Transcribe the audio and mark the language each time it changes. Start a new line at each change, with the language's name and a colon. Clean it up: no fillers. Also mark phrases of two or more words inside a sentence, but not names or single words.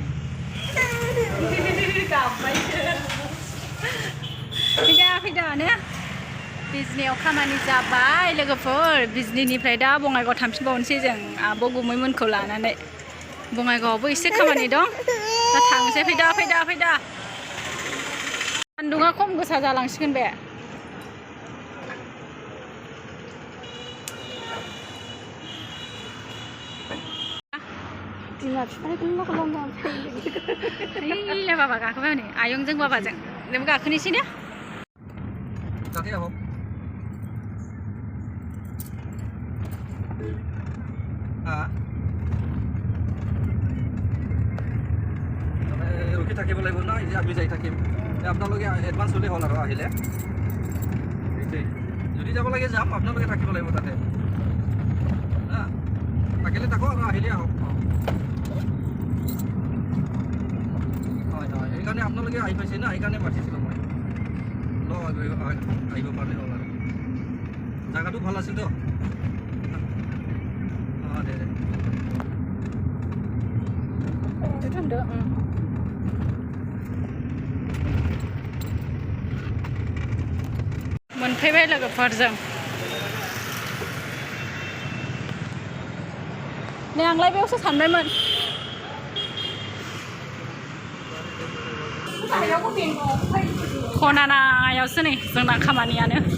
Bodo: गाबबायसो फैदा ने बिजनियाव खामानि जाबाय लोगोफोर बिजनिनिफ्राय दा बङाइगाव थांफिनबावनोसै जों आब' गुमैमोनखौ लानानै बङाइगावआवबो एसे खामानि दं दा थांसै फैदा सान्दुङा खम गोसा जालांसिगोन बे बिमा बिफानि मा खालामदों बाबा गाखोबाय हनै आयंजों बाबाजों नोंबो गाखोनोसै ने
Assamese: ৰখি থাকিব লাগিব না এতিয়া আমি যাই থাকিম আপোনালোকে এডভান্স হ'লে হ'ল আৰু আহিলে যদি যাব লাগে যাম আপোনালোকে থাকিব লাগিব তাতে থাকিলে থাকক আৰু আহিলে আহক হয় সেইকাৰণে আপোনালোকে আহি পাইছে না সেইকাৰণে মাতিছিলোঁ মই আহিব পাৰিলে হ'ল আৰু জেগাটো ভাল আছিল তো দে
Bodo: मोनफैबाय लोगोफोरजों नै आंलाय बेयावसो सानबायमोन खनानायावसो नै जोंना खामानियानो